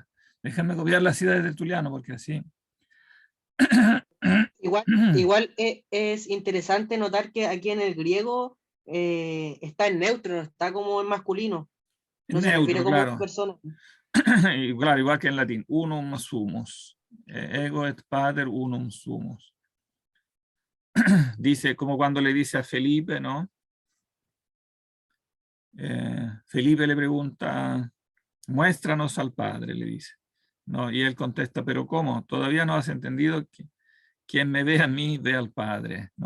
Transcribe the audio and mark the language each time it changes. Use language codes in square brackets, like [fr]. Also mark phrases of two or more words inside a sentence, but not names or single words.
[es] Déjame copiar la cita de Tertuliano porque así. Igual es interesante notar que aquí en el griego está en neutro, no está como en masculino. No se refiere Neutro, como a una claro. persona. Y claro, igual que en latín, [la] unum sumus. Ego et pater unum sumus. [es] Dice, como cuando le dice a Felipe, ¿no? Felipe le pregunta, muéstranos al Padre, le dice. ¿No? Y él contesta, pero ¿cómo? Todavía no has entendido que quien me ve a mí ve al Padre, ¿no?